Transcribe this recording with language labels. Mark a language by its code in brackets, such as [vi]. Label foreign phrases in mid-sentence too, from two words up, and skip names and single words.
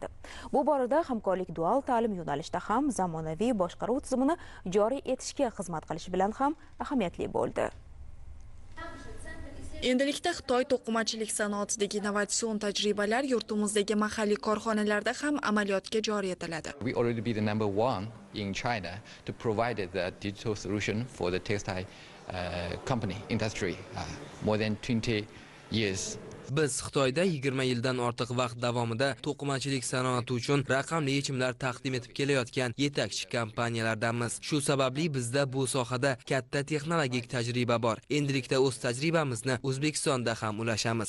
[uz] Bu borada hamkorlik dual ta'lim yo'nalishida ham zamonaviy boshqaruv tizimini joriy etishga xizmat qilishi bilan ham ahamiyatli bo'ldi. Endilikda Xitoy to'qimachilik sanoatidagi innovatsion tajribalar yurtimizdagi mahalliy korxonalarda ham amaliyotga joriy etiladi. [en] We already be the number one in China to provide the digital solution for the textile company industry more than 20 years. [uz] Biz Xitoyda 20 yildan ortiq vaqt davomida to'qimachilik sanoati uchun raqamli yechimlar taqdim etib kelayotgan yetakchi kompaniyalardanmiz. Shu sababli bizda bu sohada katta texnologik tajriba bor. Endilikda o'z tajribamizni O'zbekistonda ham ulashamiz.